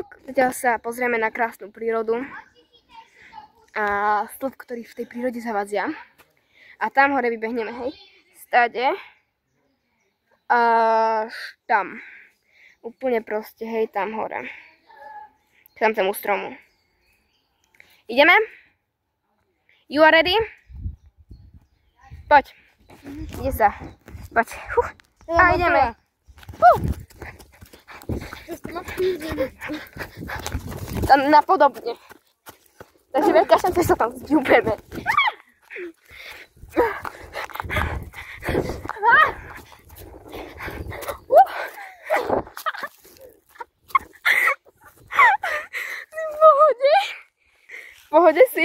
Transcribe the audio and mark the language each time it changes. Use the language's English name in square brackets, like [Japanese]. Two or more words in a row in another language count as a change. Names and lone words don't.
[Slovak] Zatiaľ sa pozrieme na krásnu prírodu. A stĺp, ktorý v tej prírode zavadzia. A tam hore vybehneme, hej. Stade. Až tam. Úplne proste, hej, tam hore. K tamtému stromu. Ideme? [English] You are ready? [Slovak] Poď. Ide sa. Poď. A ideme. Tam napodobne. Takže veľká šanca, že sa tam zďúbeme. V pohode si?